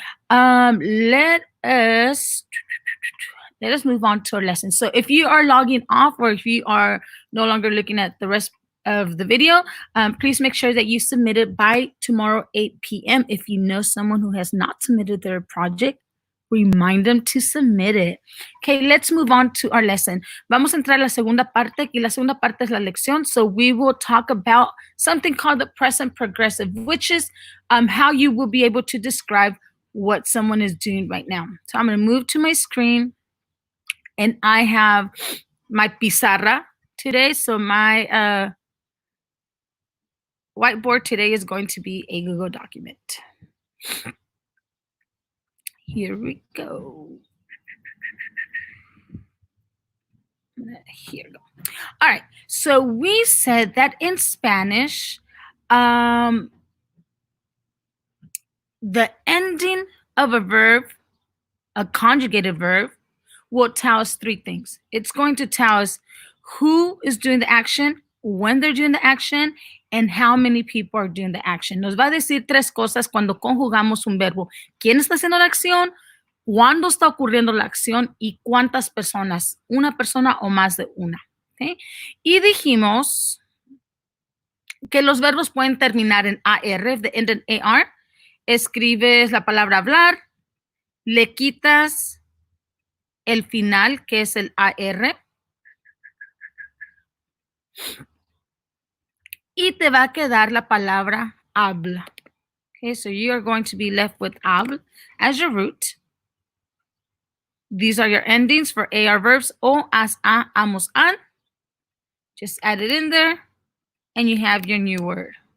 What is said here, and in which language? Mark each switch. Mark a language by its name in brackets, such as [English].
[English] Let us move on to our lesson. So if you are logging off, or if you are no longer looking at the rest of the video. Please make sure that you submit it by tomorrow 8 p.m. If you know someone who has not submitted their project, remind them to submit it. Okay, let's move on to our lesson. [Spanish] Vamos a entrar a la segunda parte, y la segunda parte es la lección. [English] So we will talk about something called the present progressive, which is how you will be able to describe what someone is doing right now. So I'm going to move to my screen, and I have my pizarra today. So my whiteboard today is going to be a Google document. Here we go. Here we go. All right. So we said that in Spanish, the ending of a verb, a conjugated verb, will tell us three things. It's going to tell us who is doing the action, when they're doing the action, and how many people are doing the action. [Spanish] Nos va a decir tres cosas cuando conjugamos un verbo. ¿Quién está haciendo la acción? ¿Cuándo está ocurriendo la acción? ¿Y cuántas personas? Una persona o más de una. ¿Okay? Y dijimos que los verbos pueden terminar en AR, [English] the end in AR. [Spanish] Escribes la palabra hablar, le quitas el final, que es el AR, y te va a quedar la palabra habla. [English] Okay, so you are going to be left with habla as your root. These are your endings for AR verbs, o, as, a, amos, an. Just add it in there, and you have your new word.